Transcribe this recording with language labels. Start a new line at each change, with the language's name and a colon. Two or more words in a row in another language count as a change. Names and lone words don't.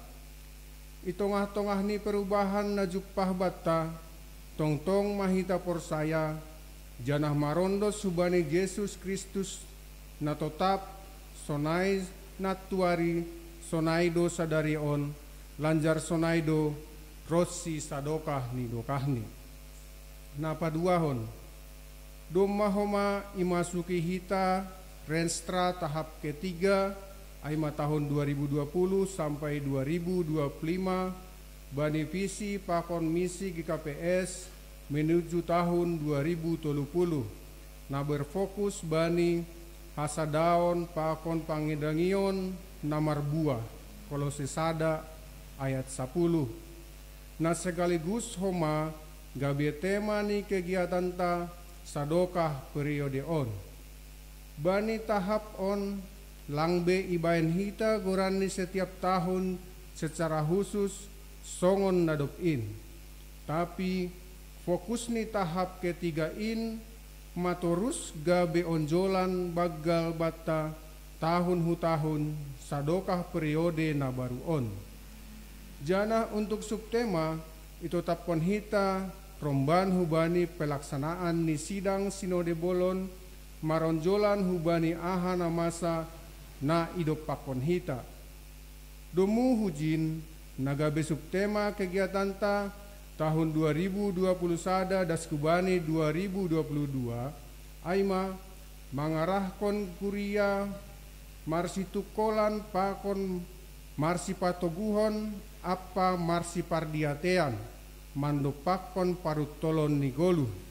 Batak Simalungun: Itongah-tongah ni perubahan na jupah bata tongtong mahita porsaya janah marondos subani Yesus Kristus na tetap sonai natuari sonaido sadarion lanjar sonaido rossi sadokah ni dokahni. Napaduahon domahoma imasuki hita
Indonesian: renstra tahap ketiga
Batak Simalungun: aima tahun 2020 sampai 2025 bani visi pakon misi GKPS
Indonesian: menuju tahun 2030
Batak Simalungun: na berfokus bani hasadaon pakon pangedangion namar buah Kolose sada ayat 10 na sekaligus homa gabe tema ni kegiatan ta sadokah periode on. Bani tahap on langbe ibaen hita gorani setiap tahun secara khusus songon nadop in. Tapi fokus ni
Indonesian: tahap ketiga
Batak Simalungun: in matorus gabe onjolan bagal bata tahun hu tahun sadokah periode na baru on. Jana untuk subtema itu tapon hita romban hubani pelaksanaan ni sidang Sinode Bolon maronjolan hubani ahana masa na idop pakon hita. Domu hujin nagabe subtema kegiatan ta tahun 2020 sada daskubani 2022 aima mangarahkon kuria marsi tukolan pakon marsi patoguhon apa marsi pardiatean mandopakon parutolon nigolu